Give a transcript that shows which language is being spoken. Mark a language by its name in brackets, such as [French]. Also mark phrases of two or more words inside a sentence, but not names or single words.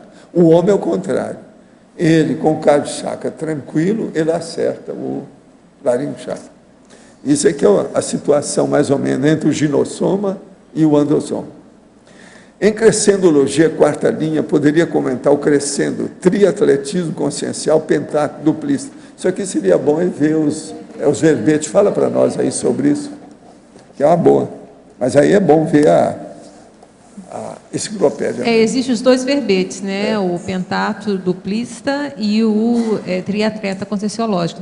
[Portuguese] O homem é o contrário. Ele, com o cardio-chakra tranquilo, ele acerta o laringo-chakra. Isso aqui é a situação, mais ou menos, entre o ginossoma e o androsoma. Em crescendologia, quarta linha, poderia comentar o crescendo, triatletismo consciencial, pentáculo, duplista. Isso aqui seria bom ver os verbetes. Fala para nós aí sobre isso, que é uma boa. Mas aí é bom ver a enciclopédia. Existem os dois verbetes, né? O pentáculo duplista e o triatleta conscienciológico.